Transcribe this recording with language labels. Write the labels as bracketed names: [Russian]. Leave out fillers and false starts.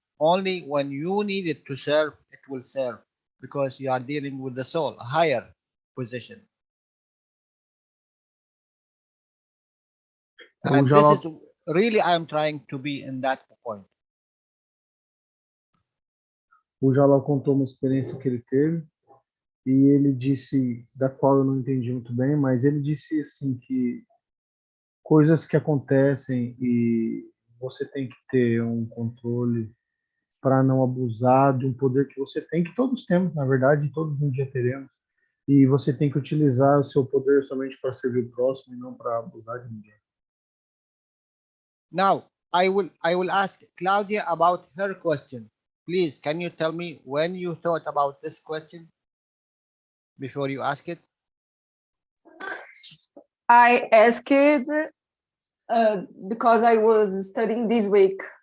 [English] Only when you need it to serve, it will serve, because you are dealing with the soul, a higher position. And this is really, I am trying to be in that point. [Portuguese] O Jalal contou uma experiência que ele teve, e ele disse, da qual eu não entendi muito bem, mas ele disse assim que coisas que acontecem e você tem que ter um controle para não abusar de um poder que você tem, que todos temos, na verdade, todos um dia teremos, e você tem que utilizar o seu poder somente para servir o próximo e não para abusar de ninguém. [English] Now, I will ask Claudia about her question. Please, can you tell me when you thought about this question before you ask it? I asked because I was studying this week.